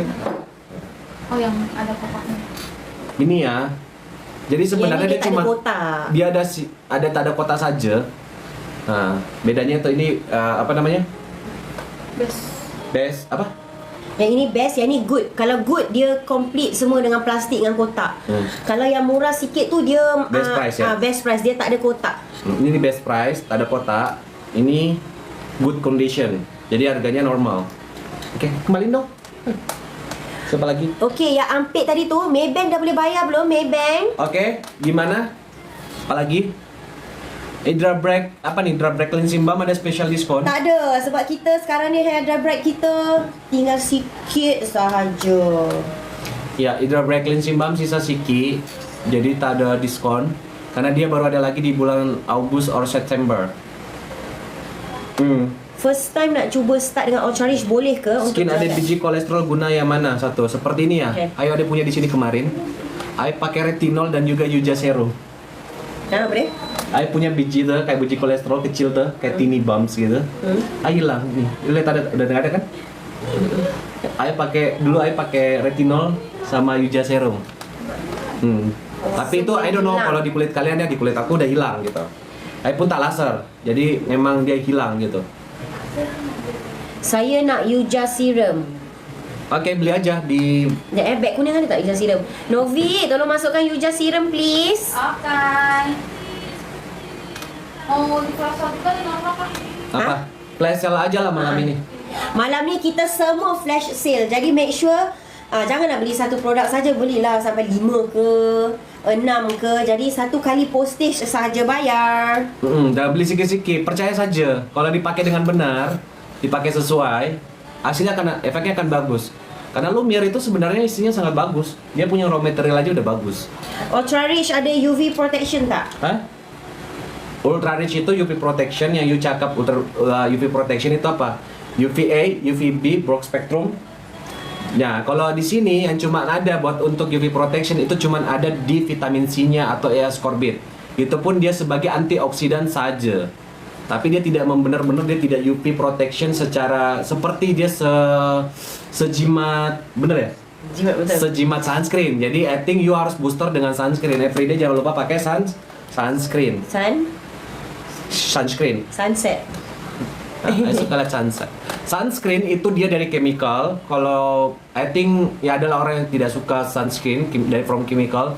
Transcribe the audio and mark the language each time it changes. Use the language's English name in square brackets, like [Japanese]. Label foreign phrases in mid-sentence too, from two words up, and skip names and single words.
[Indonesian] Oh, yang ada kotaknya. Ini ya. Jadi sebenarnya Yang ini dia tak cuma ada kotak. dia ada tak ada kotak saja. Nah, bedanya tuh ini apa namanya? Best apa? Yang ini best, yang ini good. Kalau good dia complete semua dengan plastik dengan kotak. [Malay] Kalau yang murah sikit tu dia [English] Best price, ya? best price, [Malay] dia tak ada kotak. Ini best price, tak ada kotak. [Indonesian] Ini good condition. Jadi harganya normal. Oke, kembali dong. Siapa lagi? [Malay] Okey, yang ampit tadi tu Maybank dah boleh bayar belum? Maybank? [Indonesian] Oke, gimana? Apa lagi? Hydra Break, apa nih? [Malay] Hydra Break [English] cleansing balm [Malay] ada special diskon? Tak ada, sebab kita sekarang ni Hydra Break kita tinggal sikit sahaja. Ya, Hydra Break [English] cleansing balm [Malay] sisa sikit. [Indonesian] Jadi tak ada diskon karena dia baru ada lagi di bulan Agustus or September. [English] First time [Malay] nak cuba start dengan Ultra Rich, boleh ke? Skin ada try? biji kolesterol guna yang mana? [Indonesian] Satu, seperti ini ya. Okay. Ayo ada punya di sini kemarin. Ayo pakai retinol dan juga Yuja serum. Boleh? Ayo punya biji tuh kayak biji kolesterol kecil tuh, kayak [English] tiny bumps [Indonesian] gitu. Ayo lah nih. Lihat udah ada kan? Ayo pakai retinol sama Yuja serum. Tapi itu [English] I don't know [Indonesian] kalau di kulit kalian ya, di kulit aku udah hilang gitu. Ayo pun tak laser. Jadi memang dia hilang gitu. [Malay] Saya nak Yuja serum. [Indonesian] Oke, beli aja di [Malay] Beg kuning ada tak Yuja serum? Novi, tolong masukkan Yuja serum please. [Indonesian] Okay. Oh, di kelas 1 kan ini apa? apa? [English] Flash sale [Indonesian] aja lah malam ini. [Malay] Malam ni kita semua [English] flash sale. [Malay] Jadi [English] make sure [Malay] jangan nak beli satu produk saja, belilah sampai 5 ke 6 ke. Jadi satu kali postage saja bayar. Dah beli sikit-sikit, [Indonesian] percaya saja. Kalau dipakai dengan benar, dipakai sesuai, hasilnya efeknya akan bagus. Karena Lumiere itu sebenarnya isinya sangat bagus. Dia punya raw material aja udah bagus. [Malay] Ultra Rich ada [English] UV protection [Malay] tak? Hah? Ultra Rich itu [English] UV protection, [Malay] yang you cakap [English] UV protection [Malay] itu apa? [English] UVA, UVB, broad spectrum. [Indonesian] Nah, kalau di sini yang cuma ada buat untuk [English] UV protection [Indonesian] itu cuma ada di vitamin C-nya atau ascorbate. Itu pun dia sebagai antioksidan saja. Tapi dia tidak benar-benar dia tidak [English] UV protection [Indonesian] secara seperti dia sejimat, bener ya? [Malay] Jimat betul. [Indonesian] Sejimat sunscreen. Jadi [English] I think [Indonesian] you harus booster dengan sunscreen. Everyday jangan lupa pakai sunscreen. Sun, Sunscreen. sunset. I suka lihat sunset. Sunscreen itu dia dari chemical. Kalau [English] I think [Indonesian] ya adalah orang yang tidak suka sunscreen dari [English] from chemical.